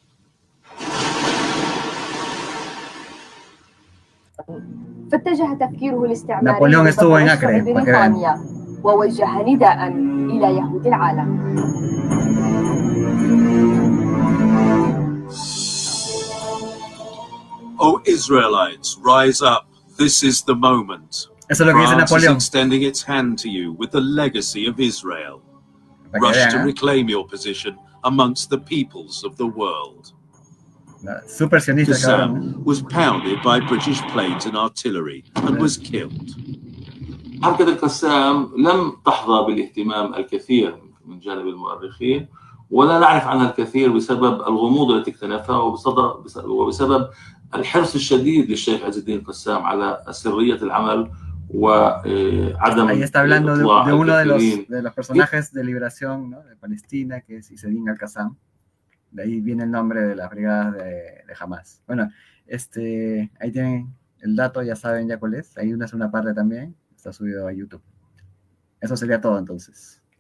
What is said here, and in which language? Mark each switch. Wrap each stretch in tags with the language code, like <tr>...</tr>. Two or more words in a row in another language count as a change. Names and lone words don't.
<ar>فاتجه تفكيره الاستعماري</ar> <es>Napoleón estuvo en</es> <ar>لضم</ar> <es>Acre,</es> <ar>مشروع</ar> <es>para que vean.</es> <ar>بريطانيا ووجه نداء إلى يهود العالم.</ar> <en>O Israelites, rise up. This is the moment.</en> <es>Eso es lo que dice</es> <en>France is</en> <es>Napoleón.</es> <en>extending its hand to you with the legacy of Israel.</en> <es>Para que Rush vean,</es> <en>to reclaim your position amongst the peoples of the world.</en> <es>Super sionista, cabrón.</es> <en>Qassam was pounded by British planes and artillery and was killed.</en> <ar>حركة القسام لم تحظى بالاهتمام الكثير من جانب المؤرخين ولا نعرف عنها الكثير بسبب الغموض التي اكتنفها وبسبب الحرص الشديد للشيخ عز الدين القسام على سرية العمل وعدم</ar> <es>Ahí está hablando de</es> <ar>إطلاع</ar> <es>uno</es> <ar>الكثيرين.</ar> <es>de los personajes de liberación, ¿no?, de Palestina, que es Izzedin al-Qassam. De ahí viene el nombre de las brigadas de Hamas. Bueno, ahí tienen el dato, ya saben ya cuál es. Hay una segunda parte también, está subido a YouTube. Eso sería todo entonces.</es>